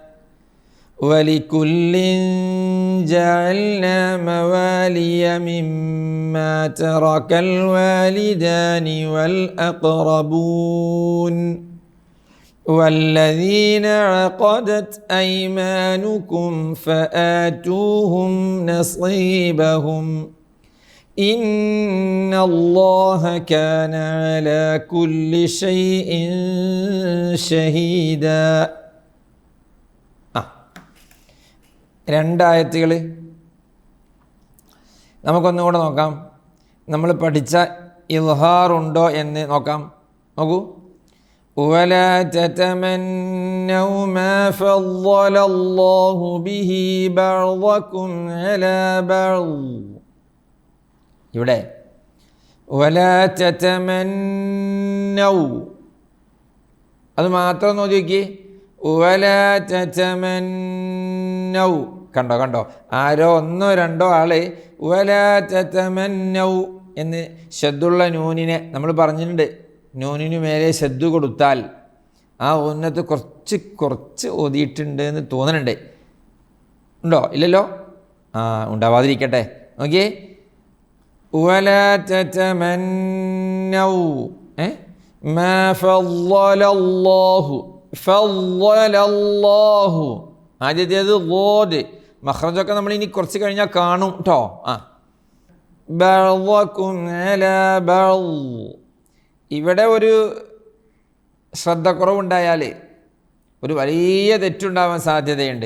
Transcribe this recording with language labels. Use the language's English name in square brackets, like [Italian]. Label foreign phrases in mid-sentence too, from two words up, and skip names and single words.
[Arabic] ولكل جعلنا موالي مما ترك الوالدان والأقربون والذين عقدت أيمانكم فآتوهم نصيبهم إن الله كان على كل شيء شهيدا. [Malayalam] രണ്ടായത്തുകൾ നമുക്കൊന്നുകൂടെ നോക്കാം. നമ്മൾ പഠിച്ച ഇൽഹാർ ഉണ്ടോ എന്ന് നോക്കാം. നോക്കൂ. [Arabic] ولا تتمنوا ما فضل الله به بعضكم على بعض. [Malayalam] ഇവിടെ [Arabic] ولا تتمنوا [Malayalam] അത് മാത്രം നോക്കിയേ. [Arabic] ولا تتمنوا [Malayalam] കണ്ടോ ആരോ ഒന്നോ രണ്ടോ ആള് [Arabic] ولا تتمنوا [Malayalam] എന്ന് ശദ്ദുള്ള നൂനിനെ നമ്മൾ പറഞ്ഞിട്ടുണ്ട്. നൂനിനു മേലെ ശദ്ദു കൊടുത്താൽ ആ ഉന്നത്ത് കുറച്ച് ഓതിയിട്ടുണ്ട് എന്ന് തോന്നുന്നുണ്ട്. ഉണ്ടോ? ഇല്ലല്ലോ. ഉണ്ടാവാതിരിക്കട്ടെ. നോക്കിയേ. [Arabic] ولا تتمنوا ما فضل الله فضل الله. [Malayalam] ആദ്യത്തേത് ലോഡ് മഖ്റജൊക്കെ നമ്മൾ ഇനി കുറച്ച് കഴിഞ്ഞാൽ കാണും കേട്ടോ. [Arabic] بعضكم على بعض. [Malayalam] ഇവിടെ ഒരു ശ്രദ്ധക്കുറവുണ്ടായാൽ ഒരു വലിയ തെറ്റുണ്ടാവാൻ സാധ്യതയുണ്ട്.